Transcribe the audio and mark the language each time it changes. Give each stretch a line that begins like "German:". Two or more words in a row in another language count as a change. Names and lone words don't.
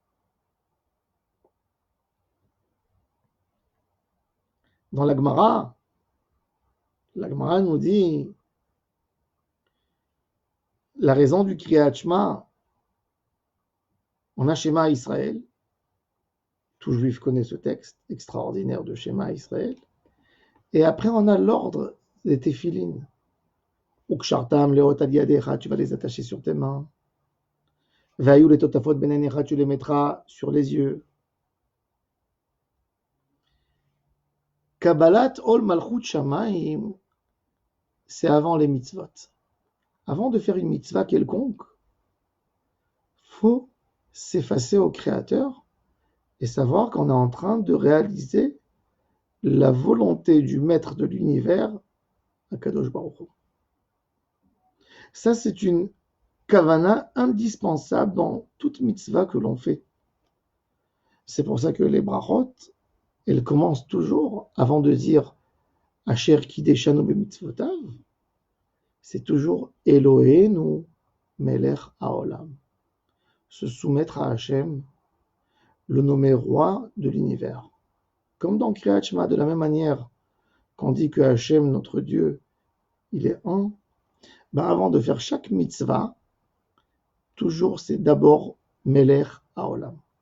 French: Dans la Gemara nous dit la raison du
Hebrew: קריאת שמע.
French: On a
Hebrew: שמע ישראל.
French: Tout juif connaît ce texte extraordinaire de
Hebrew: שמע ישראל.
French: Et après, on a l'ordre des téphilines.
Hebrew: וקשרתם לאות על ידך,
French: tu vas les attacher sur tes mains.
Hebrew: והיו לטוטפות בין עיניך,
French: tu les mettras sur les yeux.
Hebrew: קבלת עול מלכות שמים,
French: c'est avant les mitzvot. Avant de faire une mitzvah quelconque, faut s'effacer au Créateur et savoir qu'on est en train de réaliser la volonté du maître de l'univers,
Hebrew: הקדוש ברוך הוא.
French: Ça, c'est une kavana indispensable dans toute mitzvah que l'on fait. C'est pour ça que les brachot, elles commencent toujours, avant de dire
Hebrew: אשר קדשנו במצותיו, c'est toujours אלוהינו מלך העולם.
French: Se soumettre à Hachem, le nommer roi de l'univers. Comme dans
Hebrew: קריאת שמע,
French: de la même manière qu'on dit que Hachem, notre Dieu, il est un, ben avant de faire chaque mitzvah, toujours c'est d'abord
Hebrew: מלך העולם.